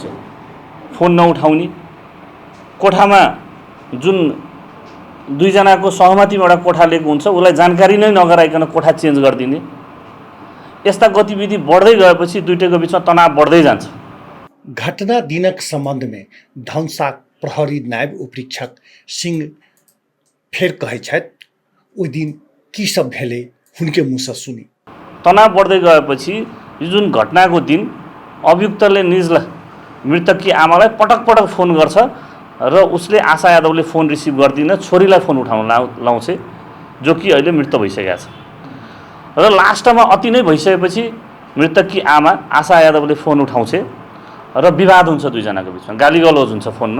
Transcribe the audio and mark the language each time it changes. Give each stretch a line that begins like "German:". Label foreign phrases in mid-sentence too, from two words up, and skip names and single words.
Nepali: फोन नउठाउने, कोठामा जुन दुईजनाको सहमतिबाट कोठा लिएको हुन्छ उसलाई जानकारी नै नगराइकन कोठा चेन्ज गरिदिने, यस्ता गतिविधि बढ्दै गएपछि दुईटैको बिचमा तनाव बढ्दै जान्छ।
Maithili: घटना दिनक संबंध में धनसाक प्रहरी नायब उपरीक्षक सिंह फेर कहै छथि ओहि दिन की सब भेलै हुनके मुँहसँ सुनी।
Nepali: तनाव बढ्दै गएपछि यो जुन घटनाको दिन अभियुक्तले निजलाई मृतककी आमालाई पटक पटक फोन गर्छ र उसले आशा यादवले फोन रिसिभ गर्दिन, छोरीलाई फोन उठाउन लाउँछ, जो कि अहिले मृत भइसकेको छ। र लास्टमा अति नै भइसकेपछि मृतककी आमा आशा यादवले फोन उठाउँछ र विवाद हुन्छ दुईजनाको बिचमा, गालीगलौज हुन्छ फोनमा।